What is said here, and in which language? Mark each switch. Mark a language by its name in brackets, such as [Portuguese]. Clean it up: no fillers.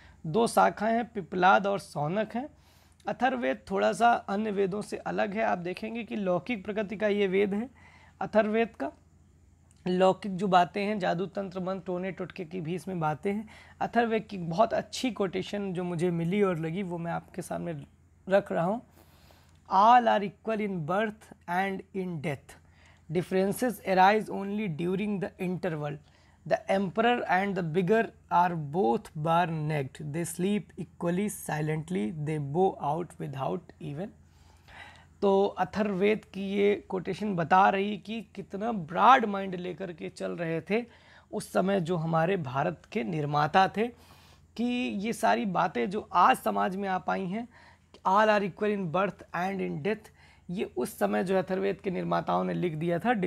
[Hindi] 2 शाखाएं हैं, पिपलाद और सौनक हैं। अथर्ववेद थोड़ा सा अन्य वेदों से अलग है। आप देखेंगे कि लौकिक प्रकृति का ये वेद है अथर्ववेद का। लौकिक जो बातें हैं, जादू तंत्र मंत्र टोने टोटके की भी इसमें बातें हैं। अथर्ववेद की बहुत अच्छी कोटेशन जो मुझे मिली और लगी वो मैं आपके सामने रख रहा हूँ। [English] All are equal in birth and in death. Differences arise only during the interval. The emperor and the beggar are both bare-necked. They sleep equally silently. They bow out without even. [Hindi] तो अथर्ववेद की ये quotation बता रही कि कितना broad mind लेकर के चल रहे थे उस समय जो हमारे भारत के निर्माता थे, कि ये सारी बातें जो आज समाज में आ पाई हैं, [English] all are equal in birth and in death, [Hindi] ये उस समय जो अथर्ववेद के निर्माताओं ने लिख दिया था।